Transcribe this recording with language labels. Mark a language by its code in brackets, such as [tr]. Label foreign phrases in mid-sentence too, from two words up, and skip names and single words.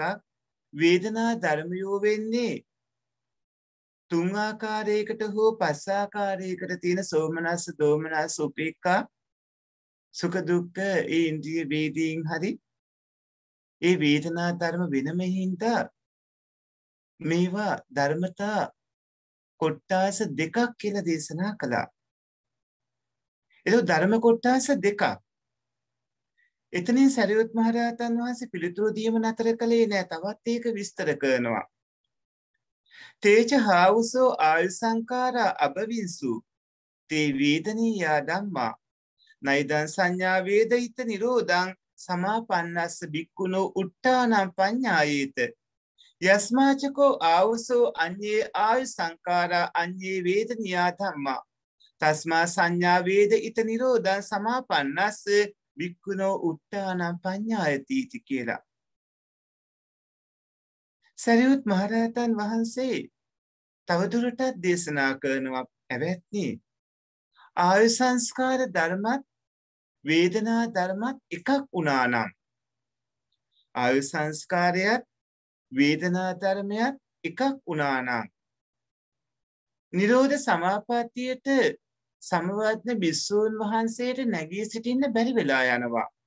[si] වේදනා ධර්මියෝ වෙන්නේ තුන් ආකාරයකට හෝ පස් ආකාරයකට තියෙන සෝමනස්ස දෝමනස්ස උපේක්ඛා සුඛ දුක්ඛ ඒ ඉන්ද්‍රිය වේදීන් හරි ඒ වේදනා ධර්ම වෙනම හින්දා මේවා ධර්මතා කොට්ටාස දෙකක් කියලා දේශනා කළා. ඒක ධර්ම කොට්ටාස දෙකක්. එතනින් සරියුත් මහරහතන් වහන්සේ පිළිතුරු දීම නතර කළේ නෑ. තවත් ඒක විස්තර කරනවා. [pi] තේච හාවුසෝ ආයු සංඛාරා අබවින්සු තේ වේදනීයා ධම්මා නයිදං සංඥා වේදිත නිරෝධං සමාපන්නස්ස බික්කුණෝ උට්ටානම් පඤ්ඤායේත යස්මාචකෝ ආවුසෝ අඤ්ඤේ ආයු සංඛාරා අඤ්ඤේ වේදනියා ධම්මා තස්මා සංඥා වේදිත නිරෝධං සමාපන්නස්ස බික්කුණෝ උට්ටානම් පඤ්ඤායති කියලා. [si] සරියුත් මහරහතන් වහන්සේ තවදුරටත් දේශනා කරනවා ඇවැත්නි ආයු සංස්කාර ධර්මත් වේදනා ධර්මත් එකක් වුණා නම් ආයු සංස්කාරයත් වේදනා ධර්මයත් එකක් වුණා නම් නිරෝධ සමාපත්තියට සමවත්න භික්ෂූන් වහන්සේට නැගී සිටින්න බැරි වෙලා යනවා.